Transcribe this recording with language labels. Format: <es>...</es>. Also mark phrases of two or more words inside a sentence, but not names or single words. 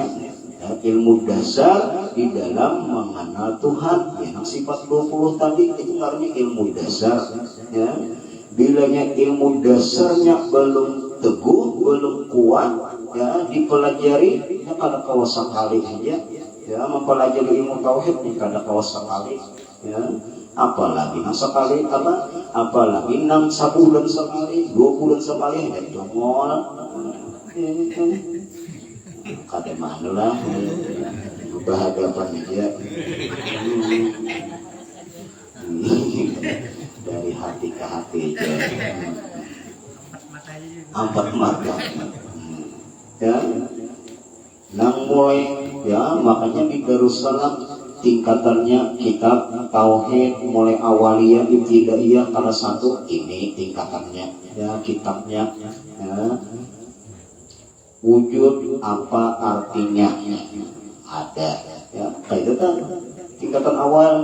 <bjn>Ya, ilmu dasar di dalam mengenal Tuhan, ya, sifat 20 tadi itu artinya ilmu dasar, ya. Bilanya ilmu dasarnya belum teguh, belum kuat, ya, dipelajari, ya, kada kawas sekali aja, ya, mempelajari ilmu tauhid ini kada kawas sekali, ya, apalagi nang sekali, apalagi nang 1 bulan sekali, 2 bulan sekali, ya, dongol, kada mana lah, berhadapan aja, dari hati ke hati aja, 4 mata, ya, nang mulai, ya, makanya di Darussalam tingkatannya kitab tauhid mulai awaliyah, ibtidaiyah, salah 1 ini tingkatannya, ya, kitabnya, ya. Wujud apa artinya ada, ya, kayak itu kan tingkatan awal.</bjn>